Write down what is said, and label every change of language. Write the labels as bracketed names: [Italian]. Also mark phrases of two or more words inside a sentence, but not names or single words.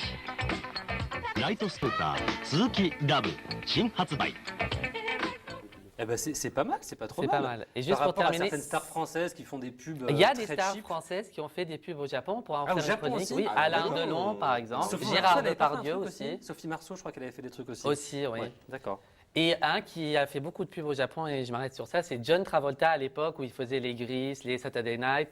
[Japanese] ライトスクーター鈴木ラブ新発売 [French] Eh ben c'est pas mal, c'est pas trop C'est mal. pas mal. Et Par juste pour rapport à terminer, certaines stars françaises qui font des pubs il y a des très stars cheap. françaises qui ont fait des pubs au Japon pour en Ah, au faire une Japon chronique. aussi Oui, Ah, Alain d'accord. Delon par exemple, Sophie Gérard Marceau, elle avait pas fait un Depardieu truc aussi. Sophie Marceau, je crois qu'elle avait fait des trucs aussi. Aussi, oui. Ouais, d'accord. Et un qui a fait beaucoup de pubs au Japon, et je m'arrête sur ça, c'est John Travolta à l'époque où il faisait les Grease, les Saturday Night.